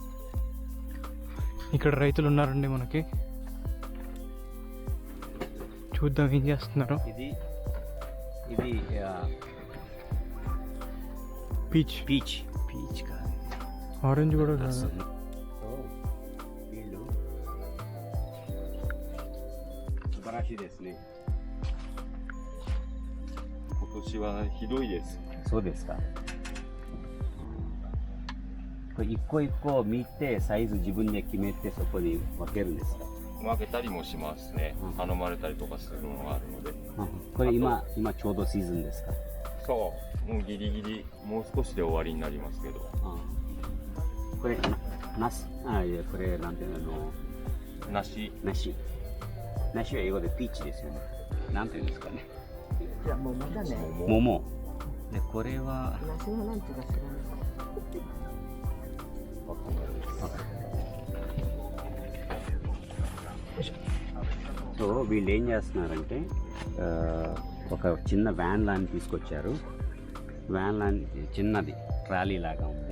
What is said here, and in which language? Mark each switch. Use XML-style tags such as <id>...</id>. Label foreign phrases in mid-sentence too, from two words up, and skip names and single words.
<te>ఇక్కడ రైతులు ఉన్నారండి మనకి, చూద్దాం ఏం చేస్తున్నారు. ఇది పీచ్ కాదు, ఆరెంజ్ కూడా కాదు. సో వీళ్ళు</te> <ja>すばらしいですね. 今年はひどいです。そうですか。これ一個一個見てサイズ自分で決めてそこに分けるんですか？分けたりもしますね。頼まれたりとかするのがあるので。これ今ちょうどシーズンですか？そう、もうギリギリもう少しで終わりになりますけど。これナス、いやこれなんていうの、梨は英語でピーチですよね。なんていうんですかね。じゃあ桃だね。桃。でこれは梨のなんていうか知らない。</ja> <te>సో వీళ్ళు ఏం చేస్తున్నారంటే ఒక చిన్న వ్యాన్ లాని తీసుకొచ్చారు. వ్యాన్ లాని చిన్నది ట్రాలీ లాగా ఉంది.</te>